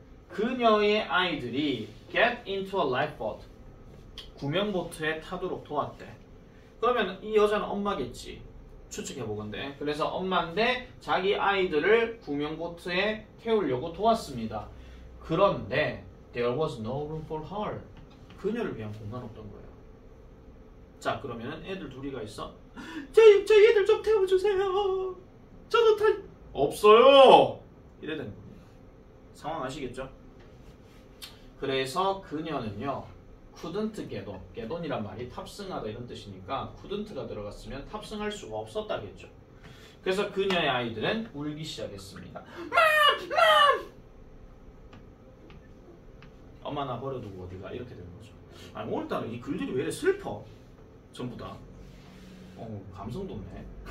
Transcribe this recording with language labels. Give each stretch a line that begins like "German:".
Korean: 그녀의 아이들이
English: get into a lifeboat
Korean: 구명보트에 타도록 도왔대. 그러면 이 여자는 엄마겠지. 추측해보건대. 그래서 엄마인데 자기 아이들을 구명보트에 태우려고 도왔습니다.
English: 그런데 there was no room for her.
Korean: 그녀를 위한 공간 없던 거예요. 자 그러면 애들 둘이가 있어. 저희 애들 좀 태워주세요. 저도 없어요. 이래 되는 겁니다. 상황 아시겠죠? 그래서 그녀는요
English: couldn't get on.
Korean: get on이란 말이 탑승하다 이런 뜻이니까 couldn't가 들어갔으면 탑승할 수가 없었다겠죠. 그래서 그녀의 아이들은 울기 시작했습니다. 엄마 나 버려두고 어디가 이렇게 되는 거죠. 아니 오늘따라 이 글들이 왜 이래 슬퍼 전부 다. 감성 돋네.